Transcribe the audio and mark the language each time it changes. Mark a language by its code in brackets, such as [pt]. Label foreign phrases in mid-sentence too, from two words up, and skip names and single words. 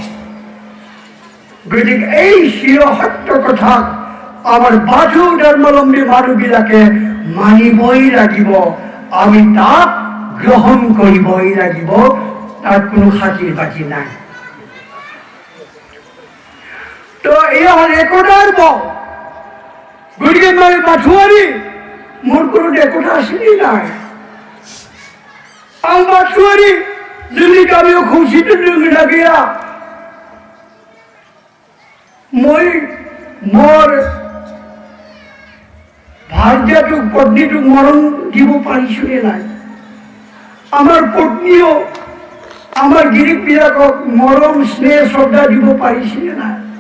[as] গতিকে এই চিৰ সত্য কথাক আমাৰ বাথৌ ধৰ্মাৱলম্বী মানুহবিলাকে মানিবই লাগিব, আমি তাক গ্ৰহণ কৰিবই লাগিব, তাত কোনো খাতিৰ বাতি নাই। তো এয়া হ'ল একতাৰ পথ। গতিকে মই বাথৌৱাৰী, মোৰ কোনো একতা আছেনে নাই? [brx] आं बाथौआरि, जोंनि गामियाव खौसेथि दंना गैया? [as] মই মোৰ ভাৰ্যাটোক পত্নীটোক মৰম দিব পাৰিছো নে নাই? আমাৰ পত্নীও আমাৰ গিৰিকবিলাকক মৰম স্নেহ শ্ৰদ্ধা দিব পাৰিছে নে নাই?